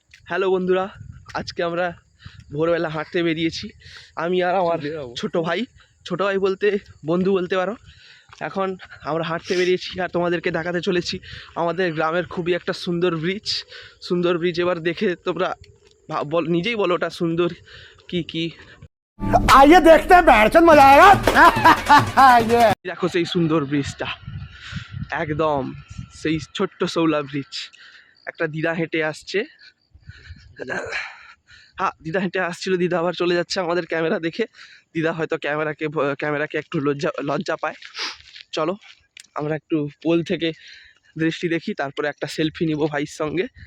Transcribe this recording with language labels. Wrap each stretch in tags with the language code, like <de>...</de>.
<bn>Hello বন্ধুরা, আজকে আমরা ভোরবেলা হাঁটতে বেরিয়েছি, আমি আর আমার ছোট ভাই বলতে বন্ধু বলতে পারো। এখন আমরা হাঁটতে বেরিয়েছি আর তোমাদেরকে দেখাতে চলেছি আমাদের গ্রামের খুবই একটা সুন্দর ব্রিজ। এবার দেখে তোমরা নিজেই বলো ওটা সুন্দর কি</bn> <hi>आइए देखते हैं बैठचंद मजा आएगा।</hi> <bn>দেখো সেই সুন্দর ব্রিজটা, একদম সেই ছোট্ট শৌলা ব্রিজ। একটা দিদা হেঁটে আসছে, হ্যাঁ দিদা হেঁটে আসছিল, দিদা আবার চলে যাচ্ছে আমাদের ক্যামেরা দেখে। দিদা হয়তো ক্যামেরাকে একটু লজ্জা পায়। চলো আমরা একটু পোল থেকে দৃষ্টি দেখি, তারপরে একটা সেলফি নিব ভাইয়ের সঙ্গে।</bn>